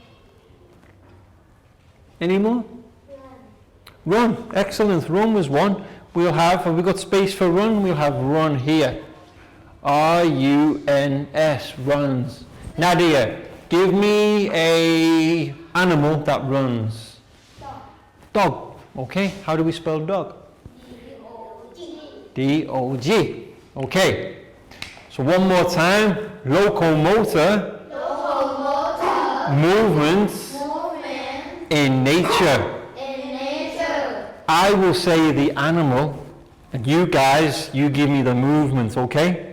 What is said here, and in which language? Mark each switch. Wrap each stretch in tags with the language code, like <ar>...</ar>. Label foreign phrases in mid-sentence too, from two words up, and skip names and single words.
<en>Any more? Run. Excellent. Run was one. Have we got space for run? We'll have run here. R-U-N-S, runs. Nadia, give me a animal that runs. Dog. Okay, how do we spell dog? D-O-G. D-O-G. Okay, so one more time. Locomotor. Locomotor. Movements Movement. in nature. In nature. I will say the animal, and you guys, you give me the movement, okay?</en>